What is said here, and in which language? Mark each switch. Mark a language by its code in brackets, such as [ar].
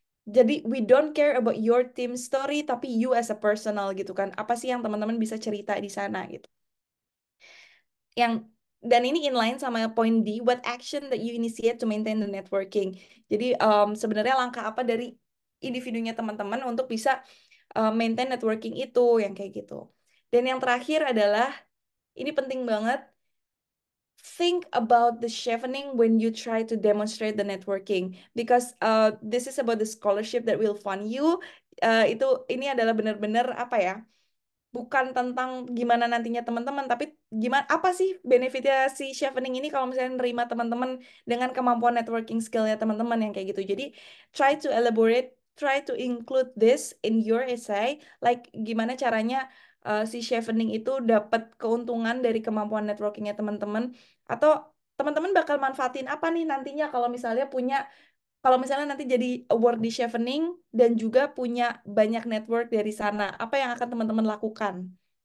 [id] Jadi [en] we don't care about your team story, [id] tapi [en] you as a personal [id] gitu kan. Apa sih yang teman-teman bisa cerita di sana gitu. Yang dan ini inline sama point D, [en] what action that you initiate to maintain the networking. [id] Jadi sebenarnya langkah apa dari individunya teman-teman untuk bisa maintain networking itu yang kayak gitu. Dan yang terakhir adalah ini penting banget. [en] Think about the chevening when you try to demonstrate the networking because this is about the scholarship that will fund you. [id] Ini adalah benar-benar apa ya? Bukan tentang gimana nantinya teman-teman, tapi gimana apa sih benefitnya si chevening ini kalau misalnya nerima teman-teman dengan kemampuan networking skillnya teman-teman yang kayak gitu. Jadi [en] try to elaborate, try to include this in your essay, like [id] gimana caranya si chevening itu dapat keuntungan dari kemampuan networkingnya teman-teman, atau teman-teman bakal manfaatin apa nih nantinya kalau misalnya nanti jadi award di Chevening dan juga punya banyak network dari sana, apa yang akan teman-teman lakukan?